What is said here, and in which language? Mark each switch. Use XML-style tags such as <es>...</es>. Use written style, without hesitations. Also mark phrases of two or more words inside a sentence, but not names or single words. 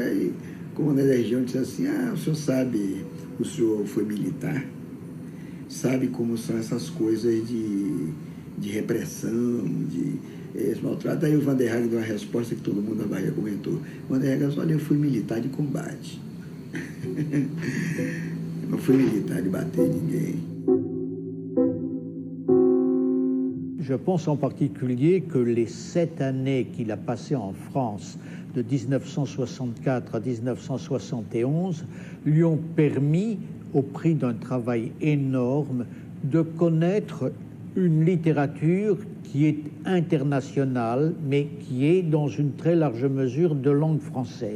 <pt>Aí o comandante da região disse assim, o senhor sabe, o senhor foi militar, sabe como são essas coisas de repressão, de esse maltrato. Aí o Van der Hagen deu uma resposta que todo mundo na Bahia comentou. O Van der Hagen disse, olha, eu fui militar de combate. Não fui militar de bater ninguém.</pt> <fr>Je pense en particulier que les 7 années qu'il a passées en France, de 1964 à 1971, lui ont permis, au prix d'un travail énorme, de connaître une littérature qui est internationale, mais qui est dans une très large mesure de langue française.</fr>